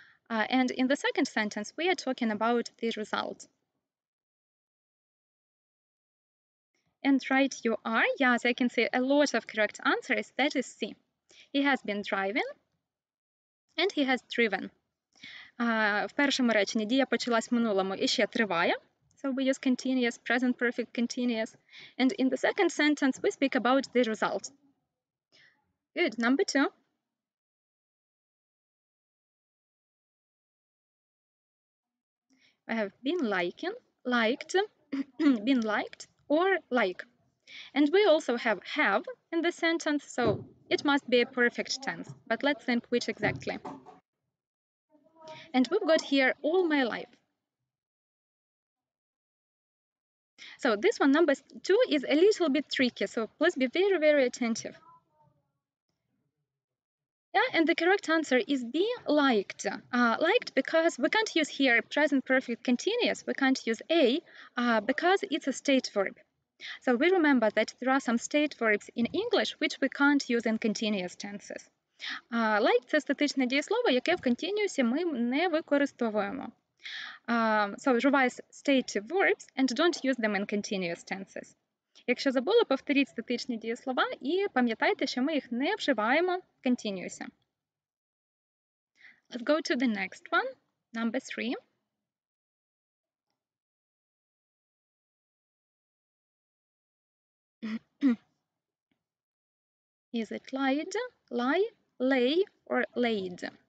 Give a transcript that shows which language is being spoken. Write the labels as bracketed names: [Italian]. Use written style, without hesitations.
[English] And in the second sentence, we are talking about the result. And right you are. Yes, I can see a lot of correct answers. That is C. He has been driving and he has driven. [Ukrainian] В першому реченні дія почалась в минулому і ще триває. [English] So we use continuous, present perfect continuous. And in the second sentence, we speak about the result. Good. Number 2. I have been liking, liked, been liked, or like. And we also have in the sentence, so it must be a perfect tense. But let's think which exactly. And we've got here all my life. So this one, number 2, is a little bit tricky, so please be very, very attentive. Yeah, and the correct answer is B, liked. Liked because we can't use here present perfect continuous. We can't use A because it's a state verb. So we remember that there are some state verbs in English which we can't use in continuous tenses. [Ukrainian] Like – це статичне дієслово, яке в continuous ми не використовуємо. [English] So revise stative verbs and don't use them in continuous tenses. [Ukrainian] Якщо забули, повторіть статичні дієслова і пам'ятайте, що ми їх не вживаємо в continuous. [English] Let's go to the next one, number 3. Is it lied, lie, lay, or laid?